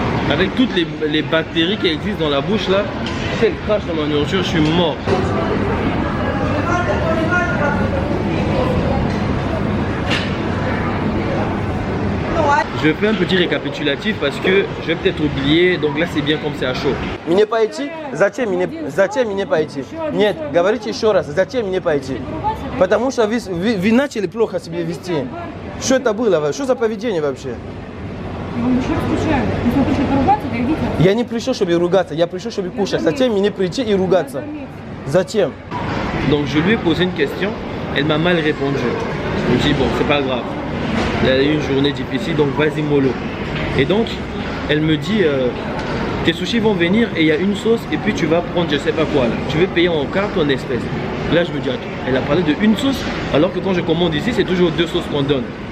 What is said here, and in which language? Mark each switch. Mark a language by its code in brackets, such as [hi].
[fr] Avec toutes les bactéries qui existent dans la bouche là, si elle crache dans ma nourriture, je suis mort. Je fais un petit récapitulatif parce que je vais peut-être oublier, donc là c'est bien comme c'est à chaud. [ru] Мне пойти? Зачем мне пойти? Нет, говорите еще раз, зачем мне пойти? Потому что вы начали плохо себя вести. Что это было? Что за поведение вообще? Я не пришел, чтобы ругаться, я пришел, чтобы кушать. Зачем мне прийти и ругаться? Зачем? [fr] Donc je lui ai posé une question, elle m'a mal répondu. Je me dis bon, c'est pas grave. Elle a eu une journée difficile, donc vas-y mollo. Et donc, elle me dit, tes sushis vont venir et il y a une sauce et puis tu vas prendre je sais pas quoi là. Tu veux payer en carte ou en espèces. Là je me dis, attends, elle a parlé de une sauce alors que quand je commande ici, c'est toujours 2 sauces qu'on donne.